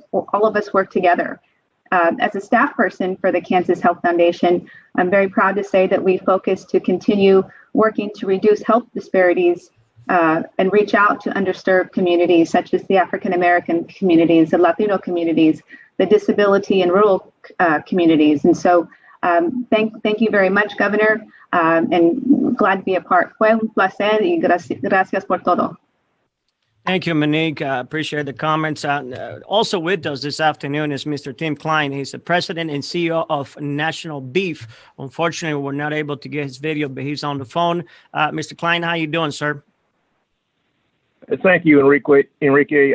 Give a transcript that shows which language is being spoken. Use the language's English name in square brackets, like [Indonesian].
[English] All of us work together. As a staff person for the Kansas Health Foundation, I'm very proud to say that we focus to continue working to reduce health disparities and reach out to underserved communities such as the African American communities, the Latino communities, the disability and rural communities. And so thank you very much, Governor, and glad to be a part. [Spanish] Fue un placer y gracias por todo. [English] Thank you, Monique. Appreciate the comments. Also with us this afternoon is Mr. Tim Klein. He's the president and CEO of National Beef. Unfortunately, we're not able to get his video, but he's on the phone. Mr. Klein, how you doing, sir? Thank you, Enrique.